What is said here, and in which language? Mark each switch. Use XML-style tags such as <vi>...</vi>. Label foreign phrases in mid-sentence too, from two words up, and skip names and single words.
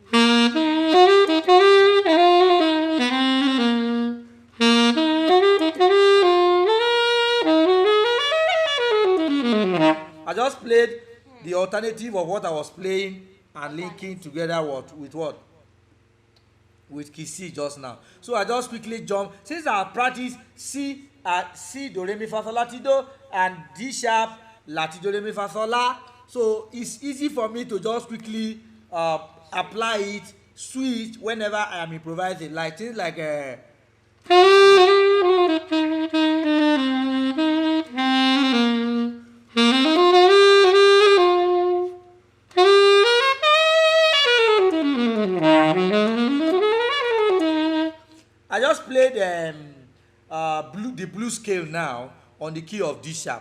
<en>I just played the alternative of what I was playing and linking together with what? With key C just now. So I just quickly jump. Since I practice C, do, re, mi, fa, sol, la, ti, do, and D sharp, la, ti, do, re, mi, fa, sol, la. So it's easy for me to just quickly apply it, switch whenever I am improvising. Like things like I just played the blue scale now on the key of D sharp.</en>